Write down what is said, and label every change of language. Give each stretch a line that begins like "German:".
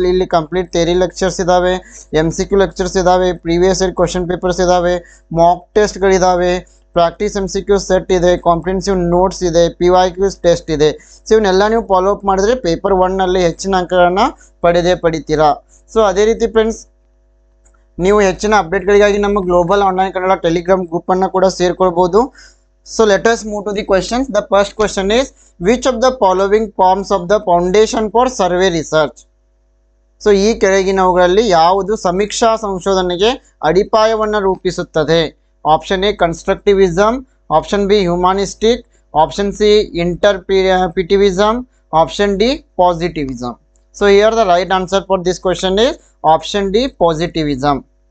Kannada: ಇಲ್ಲಿ complete theory lectures ಇದ್ದಾವೆ, MCQ lectures ಇದ್ದಾವೆ, ಪ್ರೀವಿಯಸ್ ಇಯರ್ ಕ್ವಶನ್ ಪೇಪರ್ಸ್ ಇದ್ದಾವೆ, ಮಾಕ್ ಟೆಸ್ಟ್ಗಳಿದ್ದಾವೆ, ಪ್ರಾಕ್ಟೀಸ್ MCQ ಸೆಟ್ ಇದೆ, ಕಾಂಪ್ರಿಹೆನ್ಸಿವ್ ನೋಟ್ಸ್ ಇದೆ, PYQ ಟೆಸ್ಟ್ ಇದೆ. ಸೊ ಇವನ್ನೆಲ್ಲ ನೀವು ಫಾಲೋ ಅಪ್ ಮಾಡಿದರೆ ಪೇಪರ್ 1ನಲ್ಲಿ ಹೆಚ್ಚಿನ ಅಂಕಗಳನ್ನು ಪಡಿತೀರಾ. ಸೊ ಅದೇ ರೀತಿ ಫ್ರೆಂಡ್ಸ್, ನೀವು ಹೆಚ್ಚಿನ ಅಪ್ಡೇಟ್ಗಳಿಗಾಗಿ ನಮ್ಮ ಗ್ಲೋಬಲ್ ಆನ್ಲೈನ್ ಕನ್ನಡ ಟೆಲಿಗ್ರಾಮ್ ಗ್ರೂಪನ್ನು ಕೂಡ ಸೇರ್ಕೊಳ್ಬೋದು.
English: So let us move to the questions. The first question is, which of the following forms of the foundation for survey research?
Kannada: So ಈ ಕೆಳಗಿನವುಗಳಲ್ಲಿ ಯಾವುದು ಸಮೀಕ್ಷಾ ಸಂಶೋಧನೆಗೆ ಅಡಿಪಾಯವನ್ನು ರೂಪಿಸುತ್ತದೆ? Option A constructivism, option B ಹ್ಯೂಮಾನಿಸ್ಟಿಕ್, option C ಇಂಟರ್ಪ್ರಿಟಿವಿಸಮ್, option D ಪಾಸಿಟಿವಿಸಮ್.
English: So here the right answer for this question is option D positivism.